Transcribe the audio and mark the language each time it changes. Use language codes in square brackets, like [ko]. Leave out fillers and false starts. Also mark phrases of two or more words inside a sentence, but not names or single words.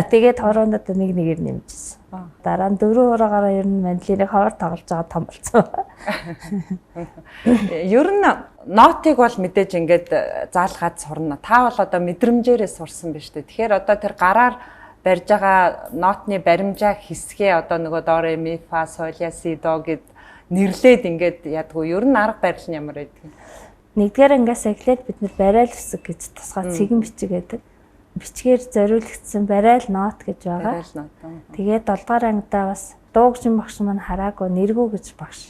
[mn] Тэгээд хуруунуудаа нэг нэгээр нэмжсэн. Дараа нь 4 хуруугаараа ер нь мандолиныг ховор тоглож байгаа том болсон. Ер нь нотыг бол мэдээж ингээд заалгаад сурна. Та бол одоо мэдрэмжээрээ сурсан биз дээ. Тэгэхээр одоо тэр гараар барьж байгаа нотны баримжаа хэсгээ одоо нөгөө до ре ми фа сол ля си до гэд нэрлээд ингээд ядгүй. Ер нь арга барил нь ямар байдаг? Нэгдүгээр ангиас эхлээд бид нэр барайл хэсэг гэж тусгай цэгэн бичиг гэдэг. Бичгээр зориулагдсан барайл нот гэж байгаа. Тэгээд 7 дугаар ангидаа бас дуугчийн багш маань хараагүй нэргүү гэж багш.